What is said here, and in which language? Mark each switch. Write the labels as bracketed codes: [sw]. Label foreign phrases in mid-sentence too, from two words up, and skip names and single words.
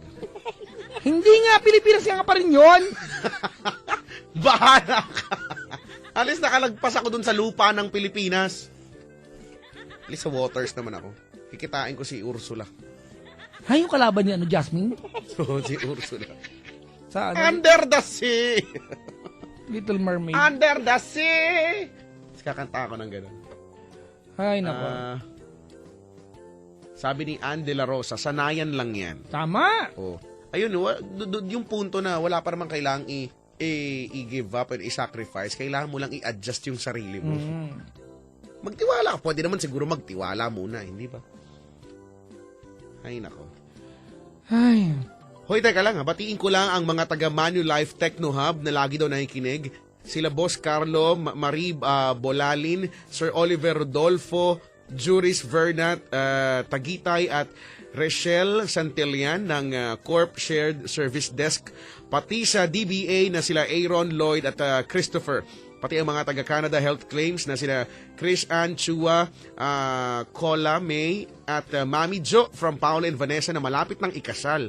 [tl] Hindi nga, Pilipinas nga pa rin yun. Bahala ka! Alis nakalagpas ako dun sa lupa ng Pilipinas. Alis sa waters naman ako. Kikitain ko si Ursula. Ay, yung kalaban niya, Jasmine? So, si Ursula. Sa [en] Under the sea! Little Mermaid. Under the sea! [tl] Tapos kakanta ako ng gano'n. Ay, nako. Sabi ni Ann de la Rosa, sanayan lang yan. Tama. Oh. Ayun, yung punto na wala pa naman kailangang i- [en] give up [tl] and i-sacrifice. Kailangan mo lang i-adjust yung sarili mo. Magtiwala ka. Pwede naman siguro magtiwala muna, hindi ba? Ay, nako. Ay. Hoy, teka lang batiin ko lang ang mga taga Manulife Techno Hub na lagi daw nakikinig. Sila Boss Carlo, Marie Bolalin, Sir Oliver Rodolfo, Juris Vernat, Tagitay at Rachel Santillan ng Corp Shared Service Desk, pati sa DBA na sila Aaron Lloyd at Christopher, pati ang mga taga-Canada Health Claims na sila Chris Ann Chua, Cola May at Mami Jo from Paula and Vanessa na malapit ng ikasal.